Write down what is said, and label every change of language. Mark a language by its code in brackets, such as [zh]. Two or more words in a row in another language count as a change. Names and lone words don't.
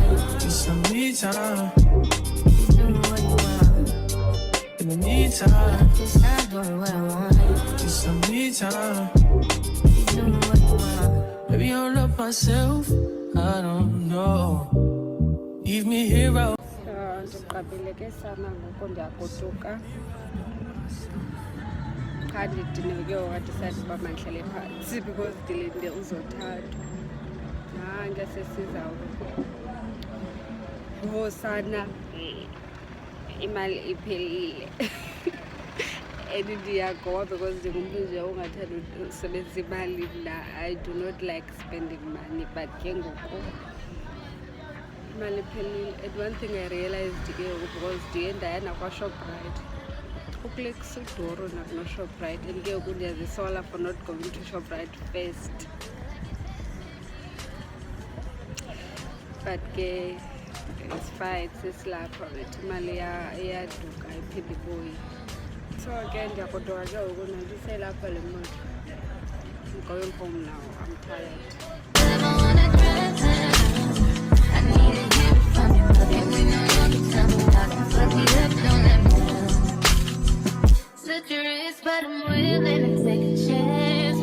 [en] get some me time. You doing what you want. In the meantime, It's not doing what I want. get some me time. You doing what you want. Maybe I'll love myself, I don't know. Leave me here out. [xh] Ndiqabile ke sana ngoku ndiyagoduka. Qha ndidineke wadisayithi uba mandihlale phantsi because ndilinde uzothathwa. Nange sesizawuvosana imali iphelile. And ndiyagoba because ndingumntu nje ongathanda usebenzisa imali mna. [en] I do not like spending money, but [xh] ke ngoku imali iphelile. [en] And one thing I realized [xh] ke ngoku [en] because [xh] ndiye ndaya nakwaShoprite, ukule kusuduru nakunoShoprite, [en] and [xh] ke ngoku ndiyazisola [en] for not going to Shoprite first. But ke it's fine, [xh] sesilapha wethu imali iyaduka ayiphinde ibuye. So ke ndiyagoduka ke ngoku nandiselapha le moto. [en] I'm going home now, I'm tired. Such a risk, but I'm willing to take a chance.